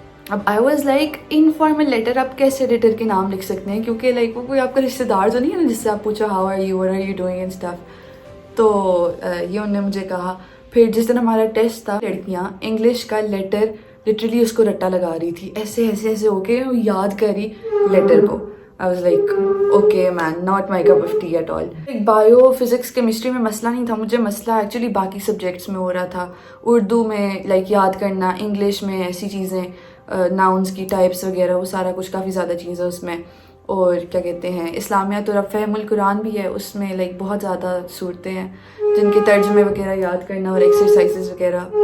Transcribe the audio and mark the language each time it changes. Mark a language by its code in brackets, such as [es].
[ur] اب [en] I was like [ur] informal letter آپ کیسے ایڈیٹر کے نام لکھ سکتے ہیں, کیونکہ لائک وہ کوئی آپ کا رشتے دار تو نہیں ہے نا جس سے آپ پوچھو [en] How are you, what are you doing and stuff. [ur] تو یہ انہوں نے مجھے کہا. پھر جس دن ہمارا ٹیسٹ تھا, لڑکیاں انگلش کا لیٹر لٹرلی اس کو رٹا لگا رہی تھی, ایسے ایسے ایسے ہو کے یاد کری لیٹر کو. [en] I was like, okay man, not my cup of tea at all. [ur] Bio, physics, chemistry میں مسئلہ نہیں تھا مجھے, مسئلہ ایکچولی باقی سبجیکٹس میں ہو رہا تھا. اردو میں لائک یاد کرنا, انگلش میں ایسی چیزیں, ناؤنس کی ٹائپس وغیرہ, وہ سارا کچھ کافی زیادہ چیزیں اس میں. اور کیا کہتے ہیں اسلامیات اور اب فہم القرآن بھی ہے, اس میں لائک بہت زیادہ صورتیں ہیں جن کے ترجمے وغیرہ یاد کرنا اور ایکسرسائزز وغیرہ.